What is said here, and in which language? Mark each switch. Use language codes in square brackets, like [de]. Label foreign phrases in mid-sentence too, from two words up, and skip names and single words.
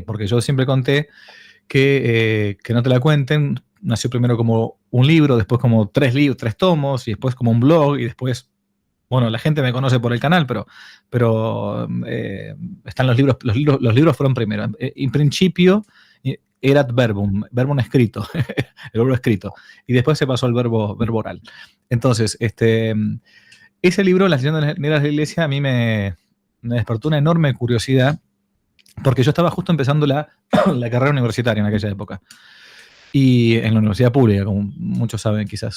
[es] Porque yo siempre conté que no te la cuenten nació primero como un libro, después como 3 tomos, y después como un blog, y después, bueno, la gente me conoce por el canal, pero están los libros fueron primero. En principio, [la] erat verbum [es] escrito, el verbo escrito, y después se pasó al verbo oral. Entonces, ese libro, Las leyendas negras de la Iglesia, a mí me despertó una enorme curiosidad, porque yo estaba justo empezando la carrera universitaria en aquella época, y en la universidad pública, como muchos saben quizás.